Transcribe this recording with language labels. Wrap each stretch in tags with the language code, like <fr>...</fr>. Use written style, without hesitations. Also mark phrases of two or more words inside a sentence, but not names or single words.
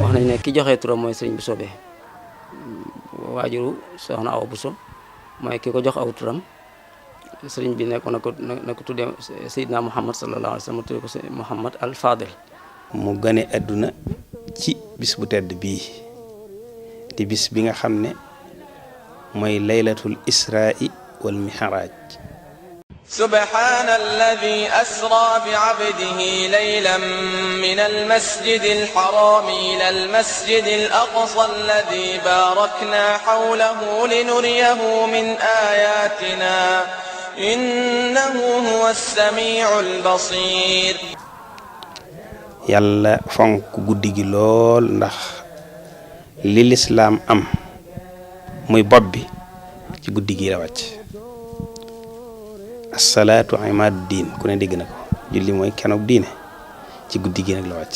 <wo>wax nañ ne ki joxe turam mooy sëriñ bu soobee waajuru soxna Awa Bousso mooy ki ko jox aw turam sëriñ bi nekkoon na ko tuddee Seydina Muhammad</wo> <ar>صلى الله عليه وسلم</ar> <wo>tuddee ko Muhammad al Fadil mu gane àdduna ci bis bu tedd bii di bis bi nga xam ne mooy</wo> <ar>ليلة الإسراء والمعراج سبحان الذي أسرى بعبده ليلا من المسجد الحرام إلى المسجد الأقصى الذي باركنا حوله لنريه من آياتنا إنه هو السميع البصير</ar> <wo>yàlla fonk guddi gi lool ndax li lislaam am muy bopp bi ci guddi gi la wàcc</wo> <ar>الصلاة عماد الدين</ar> <wo>ku ne dégg na ko julli mooy kenoog diine ci guddi gi nag la wàcc</wo>